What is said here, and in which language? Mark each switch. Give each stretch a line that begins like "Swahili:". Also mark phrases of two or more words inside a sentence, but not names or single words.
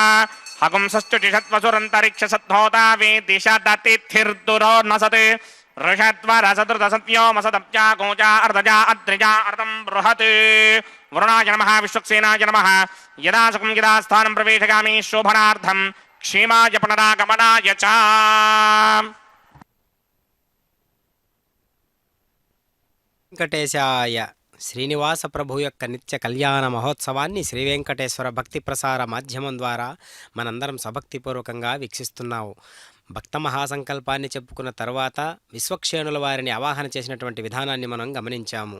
Sanskrit: हगुंसश्चुचिषत्वसुरन्तरिक्षसद्धोता वेदिशदतिथिर्दुरो नसते ऋषद्वरसदृतसत्योमसदब्जा गोजा अर्धजा अद्रिजा अर्धं बृहत् वरुणाय नमः विश्वक्सेनाय नमः यदा सुखं यदा स्थानं प्रवेशगामि शोभनार्थं क्षेमाय पुनरागमनाय च
Telugu: వెంకటేశాయ శ్రీనివాస ప్రభు యొక్క నిత్య కళ్యాణ మహోత్సవాన్ని శ్రీ వెంకటేశ్వర భక్తి ప్రసార మాధ్యమం ద్వారా మనందరం సభక్తిపూర్వకంగా వీక్షిస్తున్నాము. భక్త మహాసంకల్పాన్ని చెప్పుకున్న తర్వాత విశ్వక్షేణుల వారిని ఆవాహన చేసినటువంటి విధానాన్ని మనం గమనించాము.